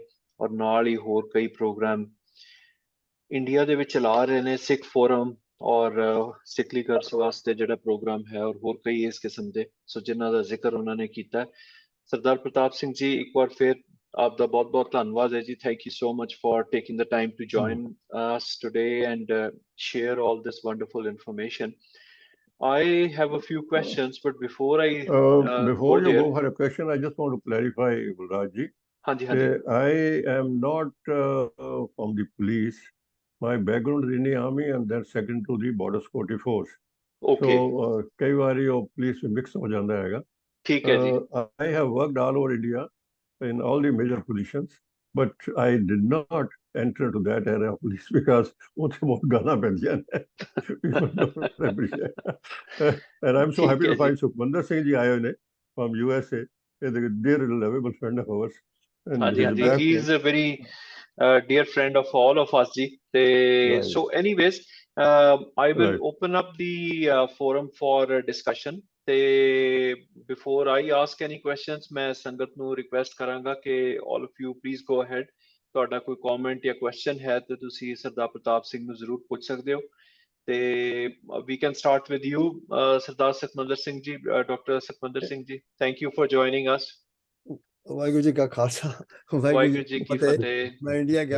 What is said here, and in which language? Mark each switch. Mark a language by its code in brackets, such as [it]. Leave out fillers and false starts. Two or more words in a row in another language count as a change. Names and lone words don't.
[pa] ਔਰ ਨਾਲ ਹੀ ਹੋਰ ਕਈ ਪ੍ਰੋਗਰਾਮ ਇੰਡੀਆ ਦੇ ਵਿੱਚ ਚਲਾ ਰਹੇ ਨੇ, ਸਿੱਖ ਫੋਰਮ ਔਰ ਸਿੱਖ ਲੀਡਰਸ ਵਾਸਤੇ ਜਿਹੜਾ ਪ੍ਰੋਗਰਾਮ ਹੈ, ਔਰ ਹੋਰ ਕਈ ਇਸ ਕਿਸਮ ਦੇ, ਸੋ ਜਿਨ੍ਹਾਂ ਦਾ ਜ਼ਿਕਰ ਉਹਨਾਂ ਨੇ ਕੀਤਾ। ਸਰਦਾਰ ਪ੍ਰਤਾਪ ਸਿੰਘ ਜੀ, ਇੱਕ ਵਾਰ ਫਿਰ ਆਪ ਦਾ ਬਹੁਤ ਬਹੁਤ ਧੰਨਵਾਦ ਹੈ ਜੀ। [en] Thank you so much for taking the time to join us today and share all this wonderful information. I have a few questions, but before I before you go for a question, I just want to clarify, Raj ji. I am not from the police. My background is in the army and then second to the border security force. Okay. [hi] So कई बार ये police में mix हो जाता है। ठीक है जी। [en] I have worked all over India in all the major positions, but I did not enter to that area of police because [hi] उसे बहुत गाना पड़ जाता है। [en] People don't appreciate. And I'm so happy to find Sukhwinder Singh ji [hi] आए हुए [en] from USA. He's a dear lovable friend of ours. And he is a very dear friend of all of us ji. So anyways, I will open up the forum for discussion. Before I ask any questions, [pa] मैं संगत ਨੂੰ request ਕਰਾਂਗਾ ਕਿ [en] all of you please go ahead. [pa] ਤੁਹਾਡਾ ਕੋਈ comment ਜਾਂ question ਹੈ ਤੇ ਤੁਸੀਂ ਸਰਦਾਰ ਪ੍ਰਤਾਪ ਸਿੰਘ ਨੂੰ ਜ਼ਰੂਰ ਪੁੱਛ ਸਕਦੇ ਹੋ। [en] ਤੇ we can start with you, [pa] ਸਰਦਾਰ ਸੁਖਵਿੰਦਰ ਸਿੰਘ ਜੀ, ਡਾਕਟਰ ਸੁਖਵਿੰਦਰ ਸਿੰਘ ਜੀ। [en] Thank you for joining us. [pa] ਵਾਹਿਗੁਰੂ ਜੀ ਕਾ ਖਾਲਸਾ, ਵਾਹਿਗੁਰੂ ਜੀ ਕੀ ਫਤਿਹ। ਮੈਂ ਇੰਡੀਆ ਗਿਆ